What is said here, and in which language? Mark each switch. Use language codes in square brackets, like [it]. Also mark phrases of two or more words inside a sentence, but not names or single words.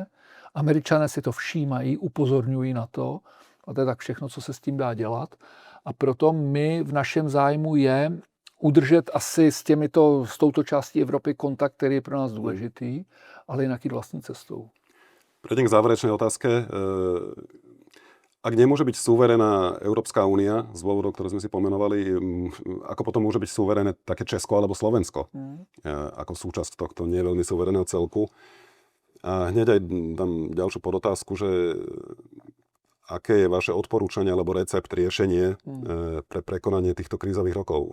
[cs] Američané si to všímají, upozorňují na to, a to je tak všechno, co se s tím dá dělat. A proto my v našem zájmu je udržet asi s touto částí Evropy kontakt, který je pro nás důležitý, ale jinak jít vlastní cestou. [sk] Prejdem k záverečnej otázke. Ak nemôže byť suverénna Európska únia z dôvodov, ktoré sme si pomenovali, ako potom môže byť suverénne také Česko alebo Slovensko ako súčasť tohto nie veľmi suverénneho celku? A hneď aj dám ďalšiu podotázku, že aké je vaše odporúčanie alebo recept, riešenie pre prekonanie týchto krízových rokov?